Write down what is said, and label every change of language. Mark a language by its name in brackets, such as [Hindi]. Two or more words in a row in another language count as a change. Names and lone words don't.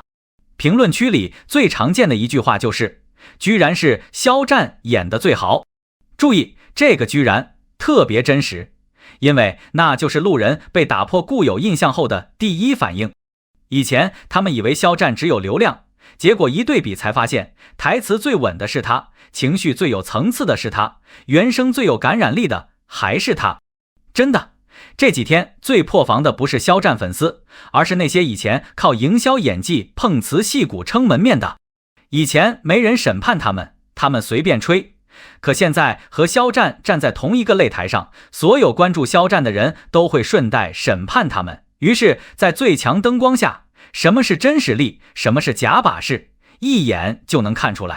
[Chinese] 評論區裡最常見的一句話就是，居然是肖戰演得最好。注意，這個居然特別真實，因為那就是路人被打破固有印象後的第一反應。以前他們以為肖戰只有流量，結果一對比才發現，台詞最穩的是他，情緒最有層次的是他，原聲最有感染力的還是他。真的，這幾天最破防的不是肖戰粉絲，而是那些以前靠營銷演技碰瓷戲骨撐門面的。以前沒人審判他們隨便吹。可現在和肖戰站在同一個擂台上，所有關注肖戰的人都會順帶審判他們。於是在最強燈光下，什麼是真實力，什麼是假把式，一眼就能看出來。